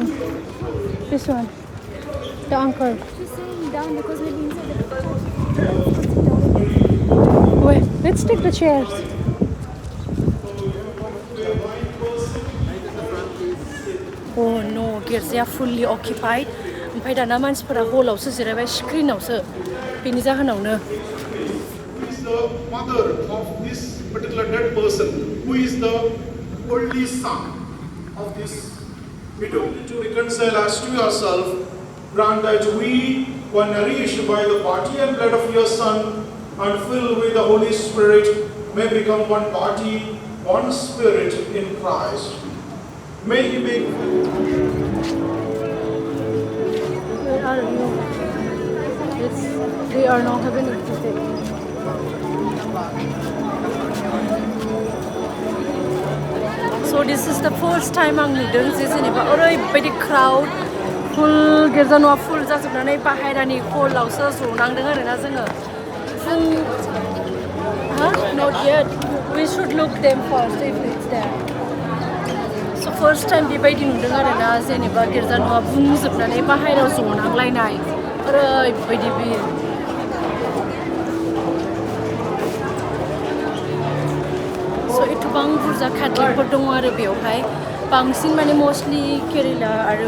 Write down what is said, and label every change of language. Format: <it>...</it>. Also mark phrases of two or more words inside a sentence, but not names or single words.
<en>This one. The uncle. She's saying down because maybe inside the church. Wait, let's take the chairs. Oh no, गिर्जाया fully occupied.</en> <brx>ओमफ्राय दाना मानसिफोरा हलावसो जिरायबाय स्क्रिनावसो बेनि जाहोनावनो.</brx> <en>Who is the mother of this particular dead person? Who is the only son of this widow? To reconcile us to yourself, grant that we were nourished by the body and blood of your Son and filled with the Holy Spirit may become one body, one spirit in Christ. May He make. Where are you? They are not having it today. So this is the first time</en> <brx>आं नुदों जे जेनेबा ओरैबायदि</brx> <en>crowd full</en> <brx>गिर्जा न'आ full जाजोबनानै बाहेरानि हलावसो जनांदों आरोना जोङो.</brx> <en>Not yet. We should look them first if it's there. So first time</en> <brx>बेबायदि नुदों आरोना जेनेबा गिर्जा न'आ बुंजोबनानै बाहेरायाव जनांलायनाय ओरैबायदि भिर. So एथबां बुरजा Catholicफोर दङ आरो बेयावहाय बांसिन माने मस्टलि केरेला आरो</brx>